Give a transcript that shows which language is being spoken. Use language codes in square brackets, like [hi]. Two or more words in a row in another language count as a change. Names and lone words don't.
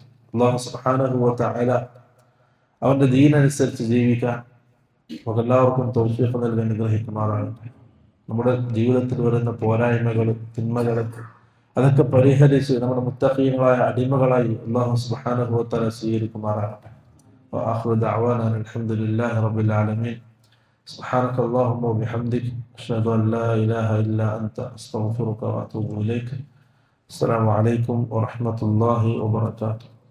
[ml] അല്ലാഹു [ar] سبحانه و تعالى [ml] അവന്റെ ദീനനുസരിച്ച് ജീവിക്കാൻ നമുക്കെല്ലാവർക്കും തൗഫീഖ് നൽകി അനുഗ്രഹിക്കുമാറാകട്ടെ. നമ്മുടെ ജീവിതത്തിൽ വരുന്ന പോരായ്മകൾ, തിന്മകൾ അതൊക്കെ പരിഹരിച്ച് നമ്മുടെ മുത്തഖീങ്ങളായ അടിമകളായി അല്ലാഹു [ar] سبحانه و تعالى [ml] സ്വീകരിക്കുമാറാകട്ടെ. [ar] وآخر دعوانا الحمد لله رب العالمين. سبحانك اللهم وبحمدك أشهد أن لا إله إلا أنت أستغفرك وأتوب إليك. السلام عليكم ورحمة الله وبركاته.